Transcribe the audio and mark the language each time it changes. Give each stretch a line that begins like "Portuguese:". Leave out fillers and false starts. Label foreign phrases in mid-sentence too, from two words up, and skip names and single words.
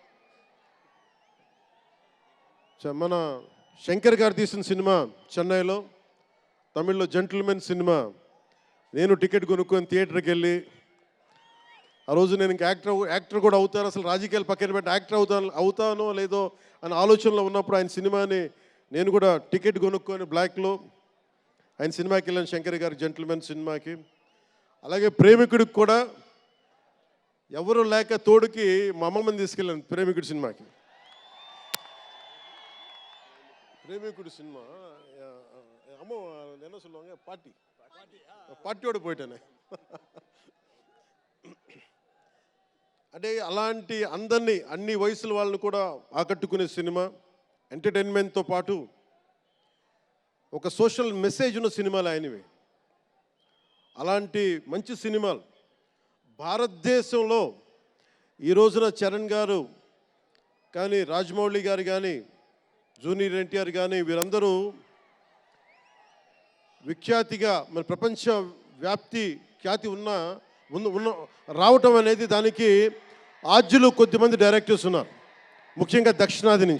Telugu: మన శంకర్ గారు తీసిన సినిమా చెన్నైలో, తమిళ్లో జెంటిల్మెన్ సినిమా, నేను టికెట్ కొనుక్కొని థియేటర్కి వెళ్ళి, ఆ రోజు నేను ఇంకా యాక్టర్ కూడా అవుతాను, అసలు రాజకీయాలు పక్కన పెట్టి యాక్టర్ అవుతానో లేదో అని ఆలోచనలో ఉన్నప్పుడు ఆయన సినిమాని నేను కూడా టికెట్ కొనుక్కొని బ్లాక్లో ఆయన సినిమాకి వెళ్ళాను, శంకర్ గారి జెంటిల్మెన్ సినిమాకి. అలాగే ప్రేమికుడికి కూడా ఎవరు లేక తోడుకి మా అమ్మమ్మని తీసుకెళ్ళాను ప్రేమికుడి సినిమాకి. ప్రేమికుడి సినిమా
Tamil: அம்மா என்ன சொல்லுவாங்க பாட்டியோடு போயிட்டேனே
Telugu: అంటే అలాంటి అందరినీ అన్ని వయసుల వాళ్ళని కూడా ఆకట్టుకునే సినిమా, ఎంటర్టైన్మెంట్తో పాటు ఒక
English: social message
Telugu: ఉన్న సినిమాలు ఆయనవి. అలాంటి మంచి సినిమాలు భారతదేశంలో ఈ రోజున చరణ్ గారు కానీ, రాజమౌళి గారు కానీ, జూనియర్ ఎన్టీఆర్ కానీ వీరందరూ విఖ్యాతిగా మన ప్రపంచ వ్యాప్తి ఖ్యాతి ఉన్న రావటం అనేది దానికి ఆద్యులు కొద్దిమంది డైరెక్టర్స్ ఉన్నారు, ముఖ్యంగా దక్షిణాది నుంచి.